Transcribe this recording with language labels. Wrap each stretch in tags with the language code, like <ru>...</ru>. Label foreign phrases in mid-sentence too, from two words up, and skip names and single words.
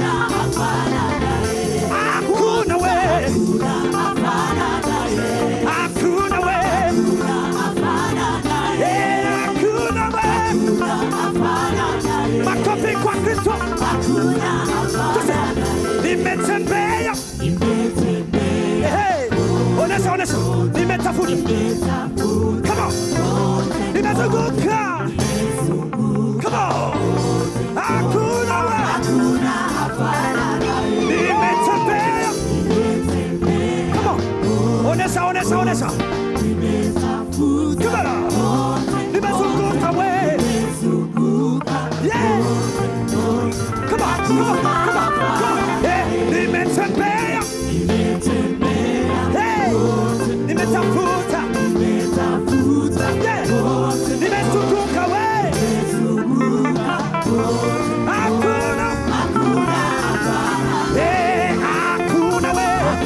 <sw>hakuna we, hakuna we, hakuna we. Makofi kwa Kristo. Nimetembea, onesha, nimetafuta, come on, nimezunguka, come on, hakuna we. Onesha. Come on. Nimezunguka we.</sw> <en>Yeah. Come on.</en> <sw>Nimetembea. Hey. Nimetafuta. Yeah. Nimezunguka we. Hakuna. Hey, hakuna we.</sw>